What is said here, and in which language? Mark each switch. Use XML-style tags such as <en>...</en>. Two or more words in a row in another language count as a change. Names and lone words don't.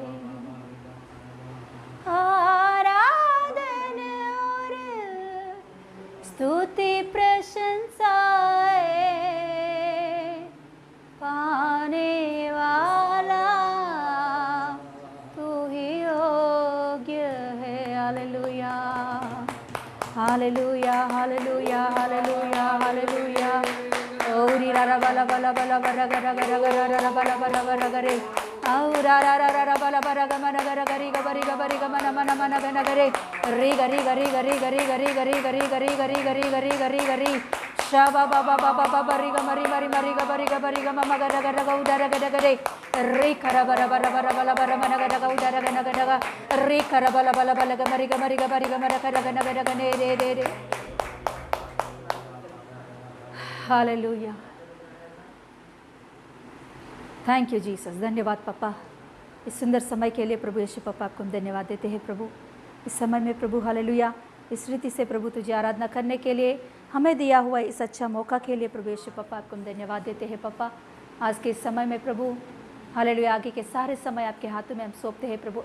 <hi>आराधन और स्तुति प्रशंसाएं पाने वाला तू ही योग्य है। हालेलुया हालेलुया हालेलुया हालेलुया हालेलुया। ओरी रा रा बला बला बला बरा गरा गरा गरा रा बला बला बरा गरे औ रा रा रा रा बला बरा ग मन गरा गरी ग बरी ग मन मन मन गन गरे री गरी गरी गरी गरी गरी गरी गरी गरी गरी गरी गरी गरी गरी शा बा बा बा बा बा बरी ग मरी मरी मरी ग बरी ग मम गरा गरा ग उदर गरा गरे री खरा बरा बरा बरा बला बरा मन गरा ग उदर गन गरा ग री खरा बला बला बला ग मरी ग बरी ग मर खरा गन गरा गने रे रे रे। हालेलुया</hi> <en>Thank you Jesus.</en> <hi>धन्यवाद पापा इस सुंदर समय के लिए प्रभु यीशु पापा आपको हम धन्यवाद देते हैं प्रभु। इस समय में प्रभु हालेलुया इस रीति से प्रभु तुझे आराधना करने के लिए हमें दिया हुआ इस अच्छा मौका के लिए प्रभु यीशु पापा आपको हम धन्यवाद देते हैं पापा। आज के इस समय में प्रभु हालेलुया आगे के सारे समय आपके हाथों में हम सौंपते हैं प्रभु।</hi>